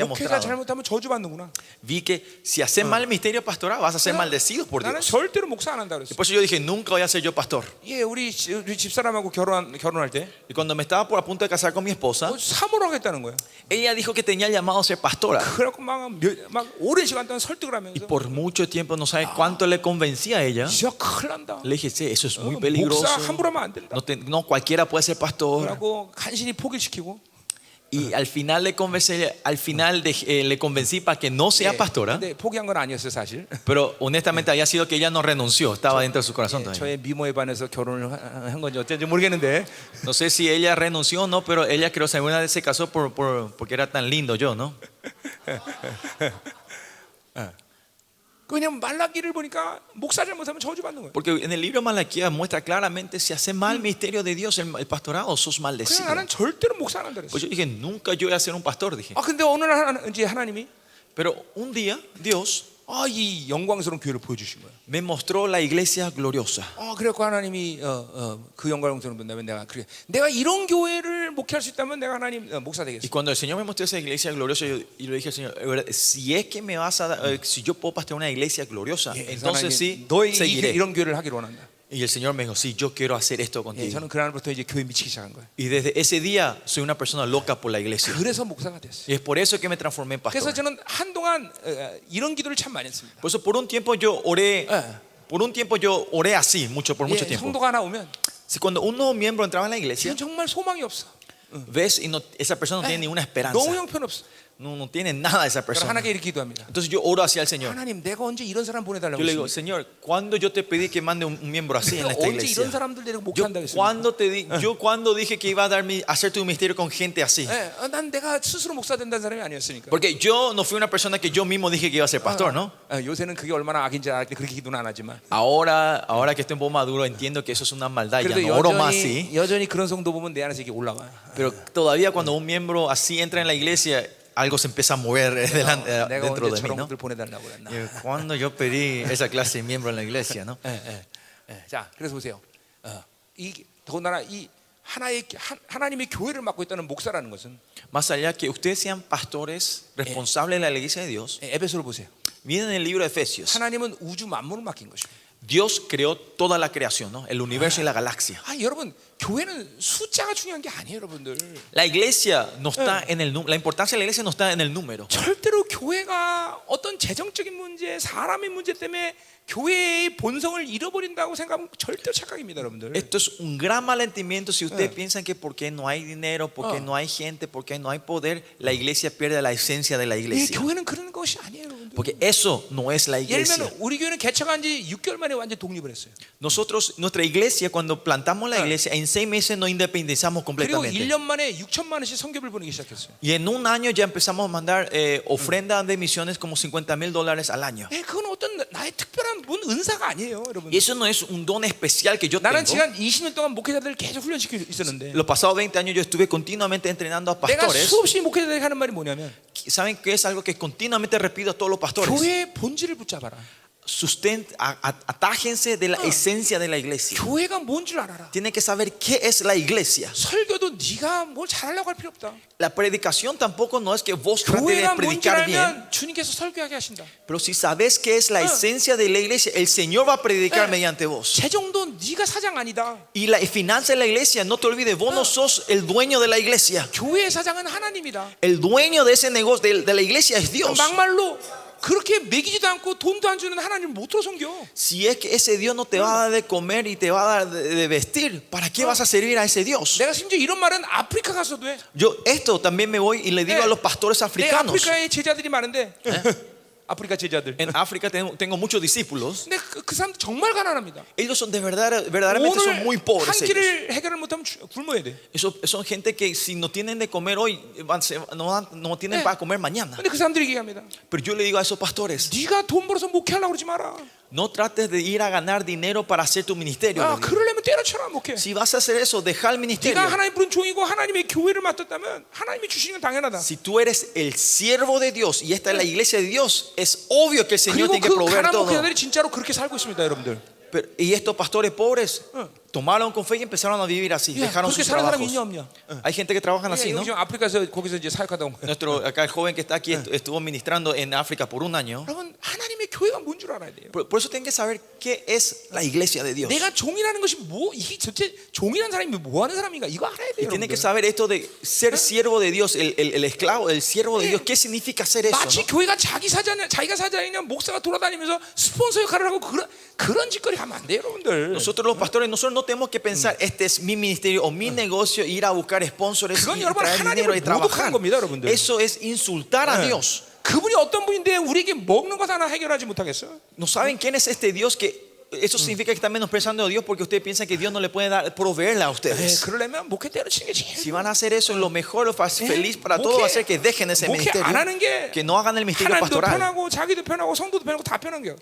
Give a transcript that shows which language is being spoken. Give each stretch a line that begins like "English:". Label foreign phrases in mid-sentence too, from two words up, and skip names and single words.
Korean: 목회가
Spanish: mostrado.
Korean: 잘못하면 저주받는구나.
Spanish: Vi que si haces mal el misterio pastoral vas a ser maldecido por
Korean: 나는
Spanish: Dios.
Korean: 절대로 목사 안 한다 그랬어.
Spanish: Por eso yo dije, nunca voy a ser yo pastor.
Korean: 예, 우리 집사람하고 결혼할 때
Spanish: Y cuando me estaba a punto de casar con mi esposa,
Korean: 사모를 하겠다는 거야.
Spanish: ella dijo que tenía el llamado a ser pastora.
Korean: 그래갖고 막 오랜 시간 동안 설득을
Spanish: Y
Korean: 하면서
Spanish: por mucho tiempo no sabe cuánto le convencía a ella.
Korean: 진짜 큰일 난다.
Spanish: Le dije, sí, eso es muy
Korean: 목사
Spanish: peligroso.
Korean: 함부로 하면 안 된다.
Spanish: No cualquiera puede ser pastor.
Korean: 그러고 간신히 포기를 시키고.
Spanish: Y al final le convencí para que no sea pastora.
Korean: 근데 포기한 건 아니었어요, 사실.
Spanish: Pero honestamente había sido que ella no renunció, estaba dentro de su corazón todavía.
Korean: 저의 미모에 반해서 결혼을 한 건지 어쩐지 모르겠는데.
Spanish: No sé si ella renunció o no, pero ella creo que alguna vez se casó porque era tan lindo yo, ¿no?
Korean: 그냥 말라기를 보니까 목사 잘못하면 저주받는 거예요.
Spanish: Porque en el libro de Malaquías muestra claramente si hace mal el misterio de Dios, el pastorado, sos
Korean: 그냥
Spanish: maldecido.
Korean: 나는 절대로 목사 안 한다 그랬어.
Spanish: Pues yo dije, nunca yo voy a ser un pastor, dije.
Korean: 근데 어느 날 이제 하나님이
Spanish: Pero un día Dios
Korean: 이 영광스러운 교회를 보여주신 거예요.
Spanish: me mostró la iglesia gloriosa.
Korean: 그래갖고 하나님이 그 영광스러운 분다면 내가 이런 교회를 목회할 수 있다면 내가 하나님 목사 되겠어.
Spanish: Y cuando el Señor me mostró esa iglesia gloriosa, yo le dije al Señor, si es que me vas a dar, si yo puedo pastorear una iglesia gloriosa, entonces sí,
Korean: 너에게
Spanish: seguiré.
Korean: 이런 교회를 하기로 원한다.
Spanish: Y el Señor me dijo, sí, yo quiero hacer esto contigo.
Korean: 저는 그날부터 이제 교회 미치기 시작한 거예요.
Spanish: Y desde ese día soy una persona loca por la iglesia.
Korean: 그래서 목사가 됐어요.
Spanish: Y es por eso que me transformé en
Korean: 그래서
Spanish: pastor.
Korean: 저는 한동안 이런 기도를 참 많이 했습니다.
Spanish: Por eso por un tiempo yo oré así, por mucho tiempo.
Korean: 성도가 하나 오면
Spanish: Si cuando un nuevo miembro entraba en la iglesia,
Korean: 지금 정말 소망이 없어.
Spanish: ves y esa persona no tiene ninguna esperanza.
Korean: 너무 형편없어.
Spanish: No tiene nada esa
Korean: 그래서
Spanish: persona.
Korean: 하나님께 이렇게 기도합니다.
Spanish: Entonces yo oro hacia el Señor.
Korean: 하나님, 내가 언제 이런 사람 보내달라고
Spanish: Yo le digo,
Korean: 했습니까?
Spanish: Señor, ¿cuándo yo te pedí que mande un miembro así en esta
Korean: 언제
Spanish: iglesia?
Korean: 이런 사람들 데리고
Spanish: Yo
Korean: 목회한다고 했습니까?
Spanish: cuando dije que iba a hacer tu ministerio con gente así.
Korean: 난 내가 스스로 목사 된다는 사람이 아니었으니까.
Spanish: Porque yo no fui una persona que yo mismo dije que iba a ser pastor, ¿no?
Korean: 요새는 그게 얼마나 악인지 알기 때문에 그렇게 기도는 안 하지만.
Spanish: Ahora que estoy un poco maduro, entiendo que eso es una maldad. Ya
Korean: 그래도
Spanish: no oro más así.
Korean: 여전히 그런 성도 보면 내 안에서 이게 올라와.
Spanish: Pero todavía cuando un miembro así entra en la iglesia, algo se empieza a mover
Korean: 내가
Spanish: dentro
Korean: 언제
Spanish: de mí,
Korean: 저런
Spanish: ¿no?
Korean: 것들 보내달라고 그랬나.
Spanish: Cuando yo pedí esa clase de miembro en la iglesia, ¿no?
Korean: 자, 그래서 보세요. 더군다나 이 하나님의 교회를 맡고 있다는 목사라는 것은
Spanish: Más allá que ustedes sean pastores responsables de la iglesia de Dios,
Korean: 에베소를 보세요.
Spanish: miren en el libro de Efesios.
Korean: 하나님은 우주 만물을 맡긴 것입니다.
Spanish: Dios creó toda la creación, ¿no? El universo y la galaxia.
Korean: 여러분, 교회는 숫자가 중요한 게 아니에요, 여러분들.
Spanish: La iglesia no está en el número. La importancia de la iglesia no está en el número.
Korean: 절대로 교회가 어떤 재정적인 문제, 사람의 문제 때문에 교회의 본성을 잃어버린다고 생각하면 절대 착각입니다, 여러분들.
Spanish: Esto es un gran malentendimiento si ustedes piensan que porque no hay dinero, porque no hay gente, porque no hay poder, la iglesia pierde la esencia de la
Korean: 이
Spanish: iglesia.
Korean: 교회는 그런 것이 아니에요, 여러분들.
Spanish: Porque eso no es la
Korean: 예를
Spanish: iglesia.
Korean: 들면 우리 교회는 개척한 지 6개월 만에 완전 독립을 했어요.
Spanish: Nosotros, nuestra iglesia, cuando plantamos la iglesia, en 6 meses nos independizamos
Korean: 그리고
Spanish: completamente.
Korean: 1년 만에 6천만 원씩 선교를 보내기 시작했어요.
Spanish: Y en un año ya empezamos a mandar ofrendas de misiones como $50,000 al año.
Korean: 예, 그건 어떤 나의 특별한 뭔 은사가 아니에요, 여러분.
Spanish: Y eso no es un don especial que yo
Korean: 나는
Spanish: tengo.
Korean: 지난 20년 동안 목회자들을 계속 훈련시켜 있었는데
Spanish: Los pasados 20 años yo estuve continuamente entrenando a
Korean: 내가
Spanish: pastores.
Korean: 수없이 목회자들에게 하는 말이 뭐냐면
Spanish: ¿Saben qué es algo que continuamente repito a todos los pastores?
Korean: 교회의 본질을 붙잡아라.
Spanish: Atájense de la esencia de la iglesia.
Korean: 교회가 뭔 줄 알아라.
Spanish: Tienen que saber qué es la iglesia.
Korean: 설교도 네가 뭘 잘하려고 할 필요 없다.
Spanish: La predicación tampoco no es que vos trates de
Korean: 교회가 뭔 줄
Spanish: predicar bien.
Korean: 알면 주님께서 설교하게 하신다.
Spanish: Pero si sabes qué es la esencia de la iglesia, el Señor va a predicar mediante vos.
Korean: 재정도 네가 사장 아니다.
Spanish: Y la finanza de la iglesia, no te olvides, vos no sos el dueño de la iglesia.
Korean: 교회의 사장은 하나님이다.
Spanish: El dueño de ese negocio, de la iglesia, es Dios.
Korean: 막말로 그렇게 먹이지도 않고 돈도 안 주는 하나님을 못 들어 섬겨.
Spanish: Si es que ese Dios no te va a dar de comer y te va a dar de vestir, ¿para qué vas a servir a ese Dios?
Korean: 내가 심지어 이런 말은 아프리카 가서도 해.
Spanish: Yo esto también me voy y le digo a los pastores
Korean: 내
Spanish: africanos.
Korean: 아프리카에 제자들이 많은데 아프리카 제자들.
Spanish: En África tengo muchos discípulos.
Korean: 근데 그 사람들 정말 가난합니다.
Spanish: Ellos son verdaderamente son muy
Korean: 오늘
Spanish: pobres.
Korean: 한
Spanish: ellos.
Korean: 끼를 해결을 못하면 굶어야 돼.
Spanish: Son gente que si no tienen de comer hoy, no tienen para comer mañana.
Korean: 근데 그 사람들이 얘기합니다.
Spanish: Pero yo le digo a esos pastores,
Korean: 네가 돈 벌어서 목회하려고 그러지 마라.
Spanish: no trates de ir a ganar dinero para hacer tu ministerio.
Korean: 아,
Spanish: le digo.
Korean: 그러려면 때려쳐라 목회.
Spanish: Si vas a hacer eso, deja el ministerio.
Korean: 네가 하나님 부른 종이고 하나님의 교회를 맡았다면 하나님이 주시는 건 당연하다.
Spanish: Si tú eres el siervo de Dios y esta es la iglesia de Dios, es obvio que el Señor
Korean: 그리고
Spanish: tiene que
Korean: 그
Spanish: proveer
Korean: 가난
Spanish: todo.
Korean: 목회자들이 진짜로 그렇게 살고 있습니다, 여러분들.
Spanish: Y estos pastores pobres tomaron con fe y empezaron a vivir así.
Korean: 야,
Spanish: Dejaron
Korean: 그렇게
Spanish: sus
Korean: 사는 사람
Spanish: trabajos.
Korean: 있냐 없냐?
Spanish: Hay gente que trabajan así,
Korean: 예,
Spanish: ¿no?
Korean: 여기 지금 아프리카에서 거기서 이제 사역하다 온 거예요.
Spanish: Nuestro, acá el joven que está aquí estuvo ministrando en África por un año.
Korean: 여러분 하나님의 교회가 뭔 줄 알아야 돼요.
Spanish: Por eso tienen que saber qué es la iglesia de Dios.
Korean: 내가 종이라는 것이 뭐 이게 전체 종이라는 사람이 뭐 하는 사람인가 이거 알아야 돼요.
Spanish: Y tienen que
Korean: 여러분들.
Spanish: saber esto de ser siervo de Dios, el esclavo, el siervo de Dios. ¿Qué significa ser eso?
Korean: 마치
Spanish: ¿no?
Korean: 교회가 자기가 사장이냐 목사가 돌아다니면서 스폰서 역할을 하고 그런 짓거리 하면 안 돼요, 여러분들.
Spanish: Nosotros los pastores, nosotros no tenemos que pensar este es mi ministerio o mi negocio, ir a buscar sponsors
Korean: 그건
Spanish: y
Korean: 여러분
Spanish: traer dinero y
Korean: 하나님을
Spanish: trabajar.
Korean: 모독하는 겁니다, 여러분들.
Spanish: Eso es insultar a Dios.
Korean: 그분이 어떤 분인데 우리에게 먹는 것 하나 해결하지 못하겠어?
Spanish: ¿No saben quién es este Dios que eso significa que están menospreciando a Dios porque ustedes piensan que Dios no le puede proveerle a ustedes?
Korean: 그러려면 목회 때려치는 게 제일
Spanish: Si van a hacer eso, lo mejor, lo feliz para todos va a ser que dejen ese
Korean: 목회
Spanish: ministerio,
Korean: 안 하는 게
Spanish: que no hagan el ministerio
Korean: 하나님도
Spanish: pastoral.
Korean: 편하고 자기도 편하고 성도도 편하고 다 편한 게.